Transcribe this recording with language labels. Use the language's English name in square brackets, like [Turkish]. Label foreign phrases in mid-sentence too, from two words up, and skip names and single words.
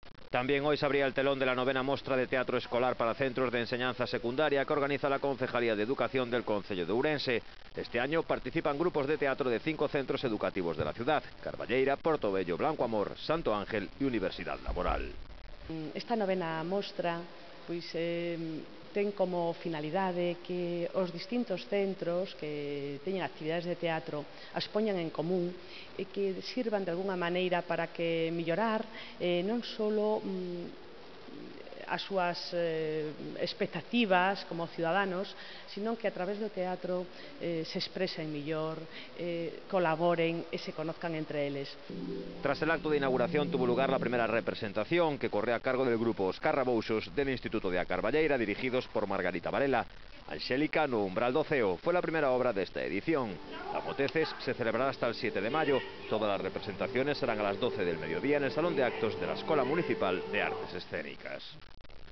[Spanish] También hoy se abría el telón de la 9ª mostra de teatro escolar para centros de enseñanza secundaria que organiza la Concejalía de Educación del Concello de Ourense. Este año participan grupos de teatro de 5 centros educativos de la ciudad: Carballeira, Portobello, Blanco Amor, Santo Ángel y Universidad Laboral. [Galician] Esta 9ª mostra ten como finalidade que os distintos centros que teñen actividades de teatro as poñan en común e que sirvan de alguna maneira para que mellorar non só as súas expectativas como [Spanish] ciudadanos, sino que [Galician] a través do teatro se expresen mellor, colaboren e [Spanish] se conozcan [Galician] entre eles. [Spanish] Tras el acto de inauguración tuvo lugar la primera representación, que corre a cargo del grupo Oscar Rabouxos del Instituto de A Carballeira, dirigidos por Margarita Varela. Angélica no umbral do ceo fue la primera obra de esta edición. La Moteces se celebrará hasta el 7 de mayo. Todas las representaciones serán a las 12 del mediodía en el Salón de Actos de la Escuela Municipal de Artes Escénicas.